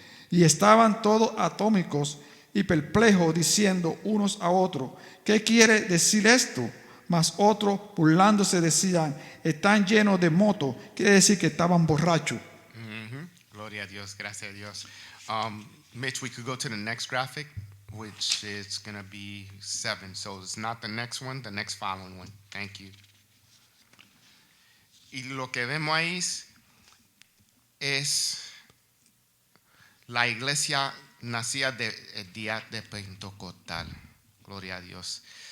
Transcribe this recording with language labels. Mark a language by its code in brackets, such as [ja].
[es] Y estaban todos atónicos y perplejos, diciendo unos a otros: ¿qué quiere decir esto? Mas otros, burlándose, decían: están llenos de moto. Quiere decir que estaban borrachos. Gloria a Dios, gracias a Dios. [en] Mitch, we could go to the next graphic, which is going to be 7. So it's not the next one, the next following one. Thank you. [es] Y lo que vemos ahí es la iglesia nacida del día de Pentecostal. Gloria a Dios.